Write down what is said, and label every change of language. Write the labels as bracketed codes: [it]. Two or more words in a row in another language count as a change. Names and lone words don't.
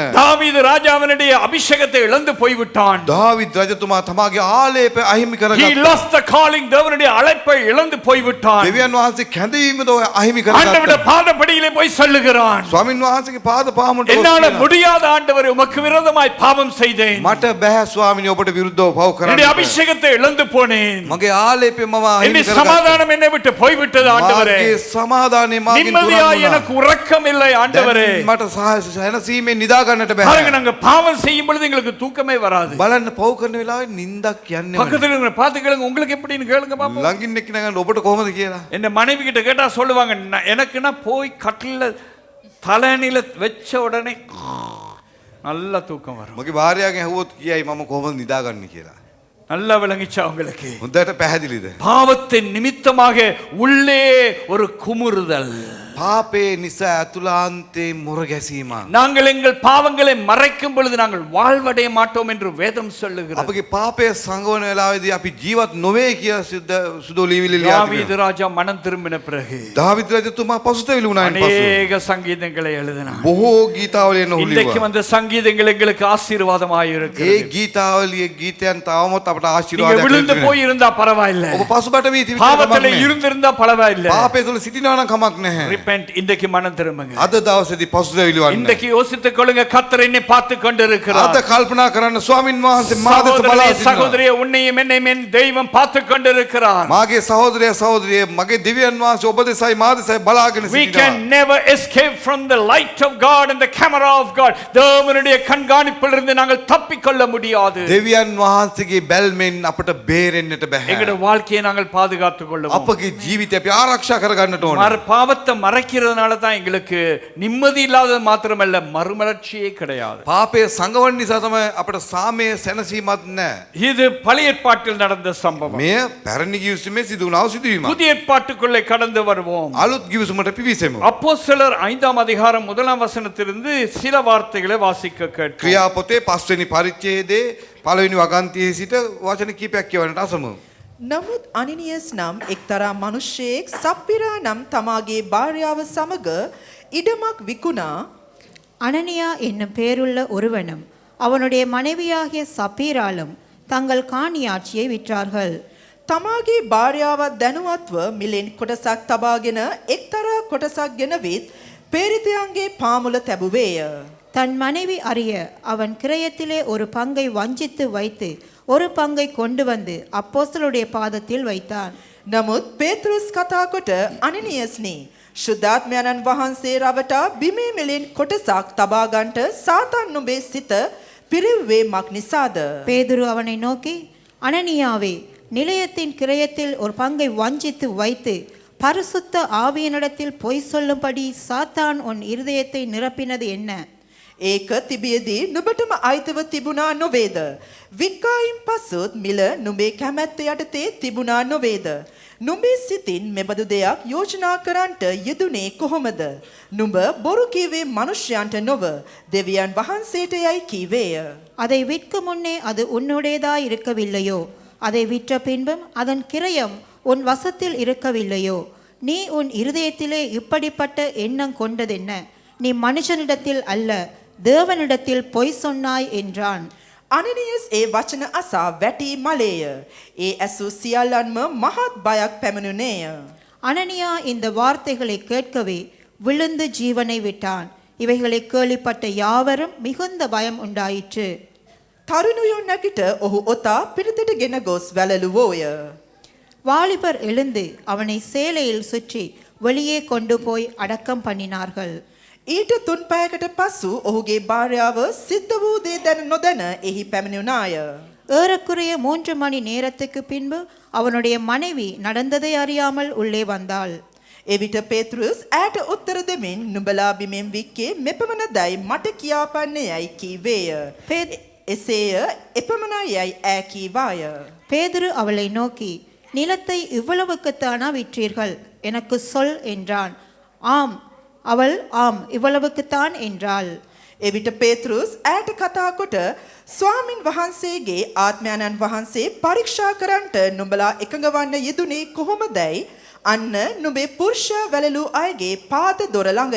[ta] தாவீது ராஜாவினுடைய அபிஷேகத்தை இழந்து போய்விட்டான். [si] දාවිද් රජතුමා තමාගේ ආලේප අහිමි [en] He [si] කරගත්තා. [en] lost the calling. [ta] தேவனுடைய அழைப்பை இழந்து போய்விட்டான். [si] දෙවියන් වහන්සේ කැඳවීමද අහිමි [ta] ஆண்டவருடைய [si] කරගත්තා. [ta] பாதப்படியிலே போய் சொல்லுகிறான், [si] ස්වාමින් වහන්සේගේ පාද පාමුලට [ta] என்னால முடியாத ஆண்டவரே, உமக்கு விரோதமாய் பாவம் செய்தேன். [si] මට බෑ ස්වාමිනේ ඔබට විරුද්ධව පව [ta] என்னுடைய [si] කරන්න. [ta] அபிஷேகத்தை இழந்து போனேன். [si] මගේ ආලේපය මම අහිමි [ta] என்னுடைய [si] කරගත්තා. [ta] சமாதானம் என்னை விட்டு போய்விட்டது ஆண்டவரே. [si] මාගේ සමාදානය මාගෙන් [ta] நிம்மதியா [si] දුරන් [ta] எனக்கு உறக்கம் இல்லை ஆண்டவரே. [si] වුණා. මට සැනසීමෙන් නිදා ගන්නට [ta] பாருங்க, [si] බෑ. [ta] நாங்க பாவம் செய்யும் பொழுது எங்களுக்கு தூக்கமே வராது. [si] බලන්න පව කරන වෙලාවේ නිින්දක් යන්නේ නැහැ. [ta] பக்கத்துல இருக்கிற பார்த்து கேளுங்க, உங்களுக்கு எப்படின்னு கேளுங்க பாப்போம். [si] ළඟින් එක්ක නගන්න ඔබට කොහොමද කියලා. [ta] என் மனைவி கிட்ட கேட்டா சொல்லுவாங்க, எனக்குன்னா போய் கட்டில தலையணில வச்ச உடனே நல்ல தூக்கம் வரும். [si] මගේ භාර්යාවගෙන් ඇහුවොත් කියයි මම කොහොමද නිදාගන්නේ කියලා. [ta] நல்லா விளங்கிச்சா உங்களுக்கு? [si] හොඳට පැහැදිලිද? [ta] பாவத்தின் நிமித்தமாக உள்ளே ஒரு குமுறுதல். [si] පාපේ නිසා ඇතුළාන්තේ මුර ගැසීමක්. [ta] நாங்கள் எங்கள் பாவங்களை மறைக்கும் பொழுது நாங்கள் வாழ்வடைய மாட்டோம் என்று வேதம் சொல்லுகிறது. [si] අපගේ පාපය සංගවන වෙලාවේදී අපි ජීවත් නොවේ කියලා සුදු ලියවිලි ලියා [ta] தாவீது [si] තිබෙනවා. [ta] ராஜா மனம் திரும்பின பிறகு [si] දාවිද රජතුමා පසුතැවිලි වුණායින් පසු [ta] அநேக சங்கீதங்களை எழுதினார். [si] බොහෝ ගීතාවලියන් ඔහු [ta] இன்றைக்கு [si] லிයුවා. [ta] அந்த சங்கீதங்கள் எங்களுக்கு ஆசீர்வாதமாய் [si] ඒ [ta] இருக்கிறது. [si] ගීතාවලියේ ගීතයන් තවමත් අපට [ta] நீங்க [si] ආශිර්වාදයක් [ta] விழுந்து [si] ලැබෙනවා. [ta] போய் இருந்தா பரவாயில்ல, [si] ඔබ පසුබට වී තිබෙන්න [ta] பாவத்துல [si] කමක් නැහැ. [ta] இருந்திருந்தா பரவாயில்ல. [si] පාපය තුළ සිටිනවා නම් කමක් නැහැ. [ta] ரிப்பென்ட், இன்றைக்கு மனம் திரும்புங்க. [si] අද දවසේදී පසුතැවිලි වන්න. [ta] இன்றைக்கு யோசித்துக் கொள்ளுங்க, கர்த்தர் என்னை பார்த்து கொண்டிருக்கிறார். [si] අද කල්පනා කරන්න ස්වාමින් වහන්සේ මා දෙස බලා [ta] சகோதரனே, [si] සිටිනවා. [ta] சகோதரியே, உன்னையும் என்னையும் என் தெய்வம் பார்த்து கொண்டிருக்கிறார். [si] මාගේ සහෝදරයා සහෝදරිය මගේ දිව්‍යන් වහන්සේ ඔබ දෙසයි මා දෙසයි බලාගෙන [en] We [si] සිටිනවා. [en] can never escape from the light of God and the camera of God. [ta] தேவனுடைய கண்காணிப்பிலிருந்து நாங்கள் தப்பிக்கொள்ள முடியாது. [si] දෙවියන් වහන්සේගේ බැල්මෙන් අපට බේරෙන්නට බෑ. [ta] எங்களுடைய வாழ்க்கையை நாங்கள் பாதுகாத்துக் கொள்ளுவோம். [si] අපගේ ජීවිතය අපි ආරක්ෂා කරගන්නට ඕන. [ta] பாவத்தை மறைக்கிறதுனால தான் எங்களுக்கு நிம்மதி இல்லாதது மாத்திரமல்ல, மறுமலர்ச்சியே கிடையாது. [si] පාපය සංගවන නිසා තමයි අපට සාමය සැනසීමක් නැහැ. [ta] இது பழைய ஏற்பாட்டில் நடந்த சம்பவம். [si] මෙය පැරණි ගිවිසුමේ සිදු වුණා සිදුවීමක්. [ta] புதிய ஏற்பாட்டுக்குள்ளே கடந்து வருவோம். [si] අලුත් ගිවිසුමට පිවිසෙමු. [ta] அப்போஸ்தலர் 5ஆம் அதிகாரம் 1ஆம் வசனத்திலிருந்து சில வார்த்தைகளை வாசிக்க கேட்போம். [si] ක්‍රියාපොතේ 5 වෙනි පරිච්ඡේදයේ 1 වෙනි වගන්තියේ සිට වචන කීපයක් කියවන්නට අසමු. නමුත් අනිනියස් නම් එක්තරා මිනිසෙක් සප්පිරා නම් තමාගේ භාර්යාව සමග ඉඩමක් විකුණා [ta] அனனியா என்னும் பேருள்ள ஒருவனும் அவனுடைய மனைவியாகிய சப்பீராலும் தங்கள் காணியாட்சியை விற்றார்கள். [si] තමාගේ භාර්යාවත් දැනුවත්ව මිලෙන් කොටසක් තබාගෙන එක්තරා කොටසක් ගෙනවිත් පේරිතයන්ගේ පාමුල තැබුවේය. [ta] தன் மனைவி அறிய அவன் கிரயத்திலே ஒரு பங்கை வஞ்சித்து வைத்து ஒரு பங்கை கொண்டு வந்து அப்போஸ்தலருடைய பாதத்தில் வைத்தான். [si] නමුත් පේතෘස් කතා කොට අනිනියස්නි ශුද්ධාත්මයන්න් වහන්සේ රවටා බිමේ මිලෙන් කොටසක් තබා ගන්නට සාතන් නුඹේ සිත පිරිව්වේ මක් නිසාද? [ta] பேதுரு அவனை நோக்கி, அனனியாவே, நிலையத்தின் கிரயத்தில் ஒரு பங்கை வஞ்சித்து வைத்து பரிசுத்த ஆவியனிடத்தில் பொய் சொல்லும்படி சாத்தான் உன் இருதயத்தை நிரப்பினது என்ன? [si] ඒක තිබියදී නුඹටම අයිතව තිබුණා නොවේද? වික්කායින් පසුත් මිල නුඹේ කැමැත්ත යටතේ තිබුණා නොවේද? නුඹේ සිතින් මෙබඳු දෙයක් යෝජනා කරන්නට යෙදුනේ කොහොමද? නුඹ බොරු කීවේ මනුෂ්‍යයන්ට නොව දෙවියන් වහන්සේට යයි කීවේය. [ta] அதை விற்கும் முன்னே அது உன்னுடையதாய் இருக்கவில்லையோ? அதை விற்ற பின்பும் அதன் கிரயம் உன் வசத்தில் இருக்கவில்லையோ? நீ உன் இருதயத்திலே இப்படிப்பட்ட எண்ணம் கொண்டதென்ன? நீ மனுஷனிடத்தில் அல்ல, தேவனிடத்தில் பொய் சொன்னாய் என்றான். [si] අනිනියස් ඒ වචන අසා වැටි මලේය. ඒ ඇසු සියල්ලන්ම මහත් බයක් පැමිණුනේය. [ta] அனனியா இந்த வார்த்தைகளை கேட்கவே விழுந்து ஜீவனை விட்டான். இவைகளை கேள்விப்பட்ட யாவரும் மிகுந்த பயம் உண்டாயிற்று. [si] තරුණයෝ නැගිට ඔහු ඔතා පිරිතට ගෙන ගොස් වැළලුවෝය. [ta] வாலிபர் எழுந்து அவனை சேலையில் சுற்றி வெளியே கொண்டு போய் அடக்கம் பண்ணினார்கள். [si] ඊට තුන් පැයකට පසු ඔහුගේ භාර්යාව සිද්ධ වූ දේ දැන නොදැන එහි පැමිණුණාය. [ta] ஏறக்குறைய 3 மணி நேரத்துக்கு பின்பு அவனுடைய மனைவி நடந்ததை அறியாமல் உள்ளே வந்தாள். [si] එවිට පේතෘස් ඈට උත්තර දෙමින් නුඹලා බිමෙන් වික්කේ මෙපමණදයි මට කියාපන්නේ යයි කීවේය. එසේය එපමණයි යයි ඈ කීවාය. [ta] பேதுரு அவளை நோக்கி, நிலத்தை இவ்வளவுக்குத்தானா விற்றீர்கள்? எனக்கு சொல் என்றான். ஆம். அவள் ஆம், இவ்வளவுக்குத்தான் என்றாள். [si] එවිට පේතෘස් ඈට කතා කොට ස්වාමින් වහන්සේගේ ආත්මයන්න් වහන්සේ පරීක්ෂා කරන්නට නුඹලා එකඟ වන්න යෙදුනේ කොහොමදයි අන්න නුඹේ පුරුෂයා වැළලූ අයගේ පාද දොර ළඟය.